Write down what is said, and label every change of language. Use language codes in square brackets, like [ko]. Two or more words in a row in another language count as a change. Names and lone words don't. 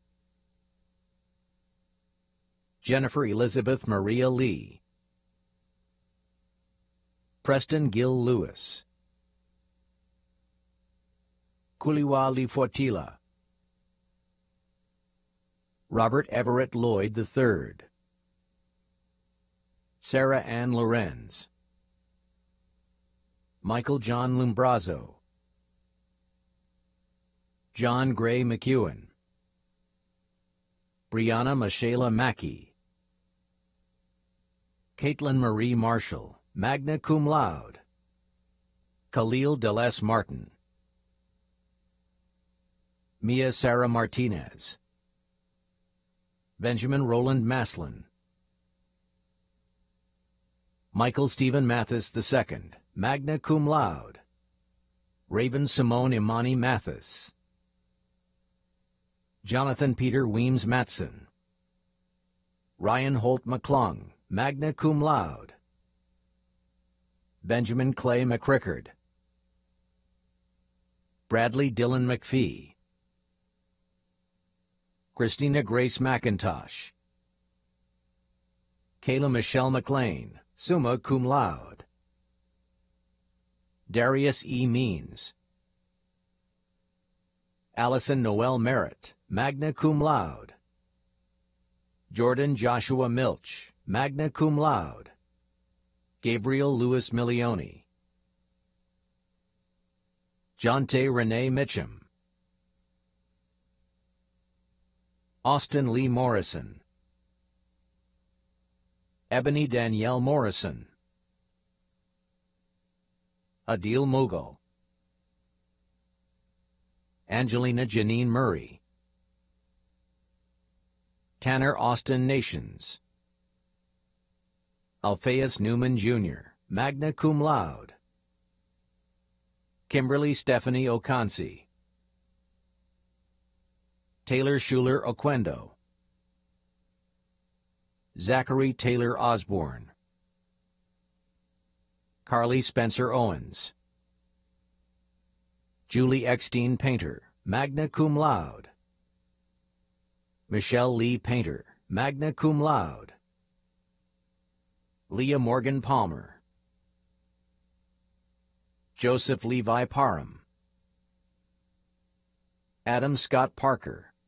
[en] Jennifer Elizabeth Maria Lee. Preston Gill Lewis. Kuliwali Fortila. Robert Everett Lloyd III. Sarah Ann Lorenz. Michael John Lumbrazo. John Gray McEwen. Brianna Michaela Mackey. Caitlin Marie Marshall, [la] magna cum laude. [en] Khalil Deles Martin. Mia Sarah Martinez. Benjamin Roland Maslin. Michael Stephen Mathis II, [la] magna cum laude. [en] Raven Simone Imani Mathis. Jonathan Peter Weems Matson. Ryan Holt McClung, [la] magna cum laude. [en] Benjamin Clay McRickard. Bradley Dylan McPhee. Christina Grace McIntosh. Kayla Michelle McLean, [la] summa cum laude. [en] Darius E. Means. Allison Noel Merritt, [la] magna cum laude. [en] Jordan Joshua Milch, [la] magna cum laude. [en] Gabriel Louis Milioni. Jonte Renee Mitchum. Austin Lee Morrison. Ebony Danielle Morrison. Adil Mughal. Angelina Janine Murray. Tanner Austin Nations. Alphaeus Newman Jr., [la] magna cum laude. [en] Kimberly Stephanie Okansi. Taylor Schuler Oquendo. Zachary Taylor Osborne. Carly Spencer Owens. Julie Eckstein Painter, [la] magna cum laude. [en] Michelle Lee Painter, [la] magna cum laude. [en] Leah Morgan Palmer. Joseph Levi Parham. Adam Scott Parker.